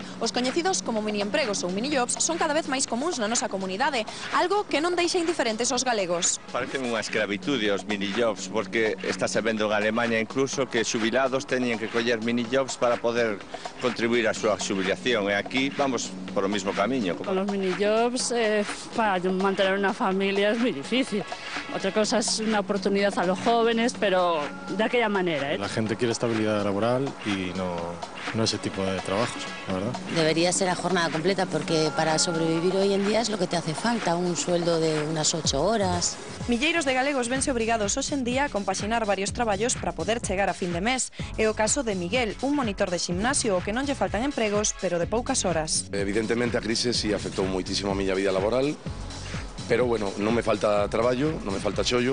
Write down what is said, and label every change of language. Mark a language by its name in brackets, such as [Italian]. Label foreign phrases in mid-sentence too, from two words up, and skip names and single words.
[Galician] Os coñecidos como mini-empregos ou mini-jobs son cada vez máis comuns na nosa comunidade, algo que non deixa indiferentes aos galegos. Parecen unha escravitude os mini-jobs, porque está se vendo en Alemanha incluso que xubilados teñen que coller mini-jobs para poder contribuir á súa xubilación, e aquí vamos por o mismo camiño. [Spanish] Con los mini-jobs, para mantener una familia es muy difícil. Otra cosa es una oportunidad a los jóvenes, pero de aquella manera. La gente quiere estabilidad laboral y no ese tipo de trabajos, la verdad. Debería ser a jornada completa porque para sobrevivir hoy en día es lo que te hace falta, un sueldo de unas 8 horas. [Galician] Milleiros de galegos vense obrigados hoxe en día a compaxinar varios traballos para poder chegar a fin de mes. É o caso de Miguel, un monitor de ximnasio que non lle faltan empregos, pero de poucas horas. Evidentemente a crise sí afectou moitísimo a miña vida laboral, pero, bueno, non me falta traballo, non me falta chollo.